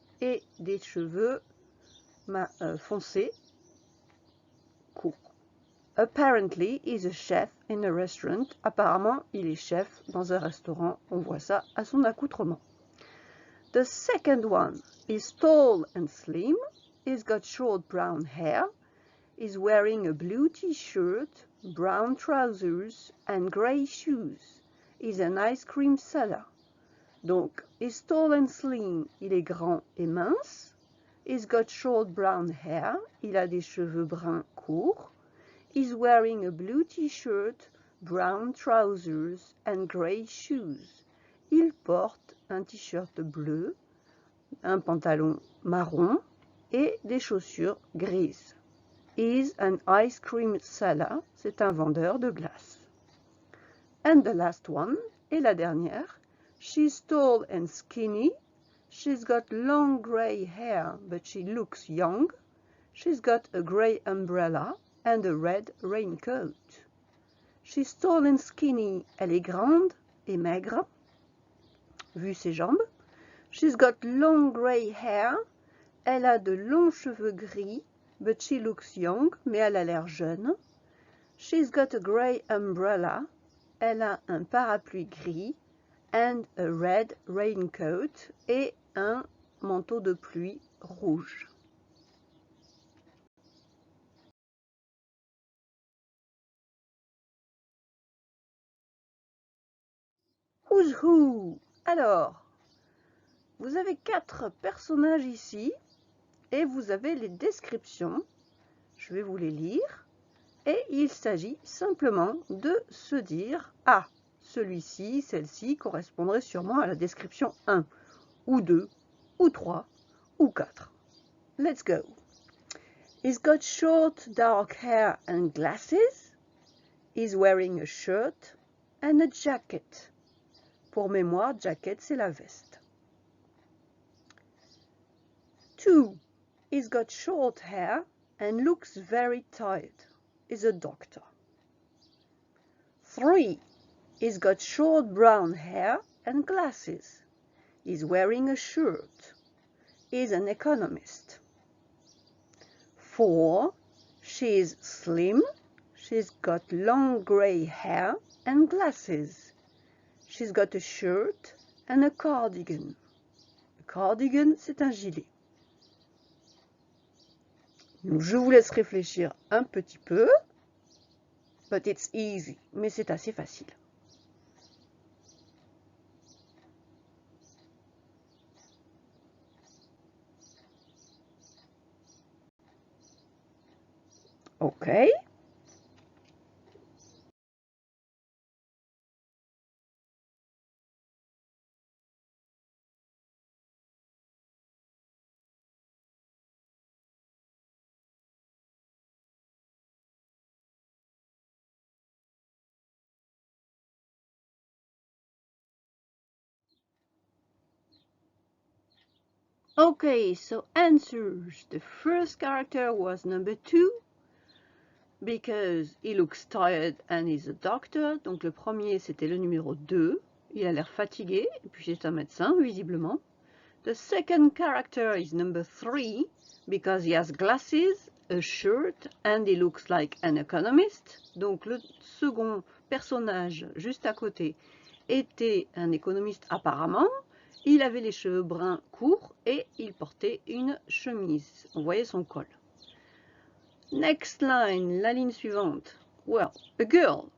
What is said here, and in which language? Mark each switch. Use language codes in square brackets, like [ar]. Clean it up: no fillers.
[fr] Et des cheveux foncés, courts. [en] Apparently, he's a chef in a restaurant. [fr] Apparemment, il est chef dans un restaurant. On voit ça à son accoutrement. [en] The second one is tall and slim. He's got short brown hair. He's wearing a blue t-shirt, brown trousers and grey shoes. He's an ice cream seller. Donc, he's tall and slim. [fr] Il est grand et mince. [en] He's got short brown hair. [fr] Il a des cheveux bruns courts. [en] He's wearing a blue t-shirt, brown trousers and grey shoes. [fr] Il porte un t-shirt bleu, un pantalon marron et des chaussures grises. [en] Is an ice cream seller. [fr] C'est un vendeur de glace. [en] And the last one, [fr] et la dernière. [en] She's tall and skinny. She's got long grey hair, but she looks young. She's got a grey umbrella and a red raincoat. She's tall and skinny. [fr] Elle est grande et maigre, vu ses jambes. [en] She's got long grey hair. [fr] Elle a de longs cheveux gris, [en] but she looks young, [fr] mais elle a l'air jeune. [en] She's got a grey umbrella. [fr] Elle a un parapluie gris [en] and a red raincoat [fr] et un manteau de pluie rouge. [en] Who's who? [fr] Alors, vous avez 4 personnages ici et vous avez les descriptions. Je vais vous les lire. Et il s'agit simplement de se dire « Ah, celui-ci, celle-ci correspondrait sûrement à la description 1, ou 2, ou 3, ou 4. » [en] Let's go. He's got short dark hair and glasses. He's wearing a shirt and a jacket. [fr] Pour mémoire, jacket, c'est la veste. [en] 2. He's got short hair and looks very tired. Is a doctor. 3. He's got short brown hair and glasses. He's wearing a shirt. He's an economist. 4. She's slim. She's got long grey hair and glasses. She's got a shirt and a cardigan. [fr] A cardigan, c'est un gilet. Je vous laisse réfléchir un petit peu. [en] But it's easy. [fr] Mais c'est assez facile. [en] Ok. Okay, so answers. The first character was number 2 because he looks tired and is a doctor. [fr] Donc le premier c'était le numéro 2. Il a l'air fatigué et puis c'est un médecin visiblement. [en] The second character is number 3 because he has glasses, a shirt and he looks like an economist. [fr] Donc le second personnage juste à côté était un économiste apparemment. Il avait les cheveux bruns courts et il portait une chemise. On voyait son col. [en] Next line, [fr] la ligne suivante. [en] Well, a girl.